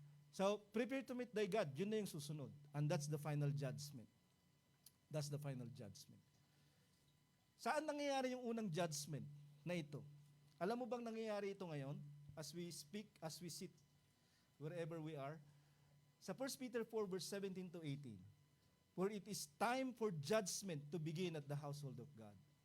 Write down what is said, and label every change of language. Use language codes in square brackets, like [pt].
[en] So, prepare to meet thy God. [tl] Yun na yung susunod. [en] And that's the final judgment. That's the final judgment. [tl] Saan nangyayari yung unang judgment na ito? Alam mo bang nangyayari ito ngayon? [en] As we speak, as we sit, wherever we are. Sa 1 Peter 4 verse 17 to 18. For it is time for judgment to begin at the household of God.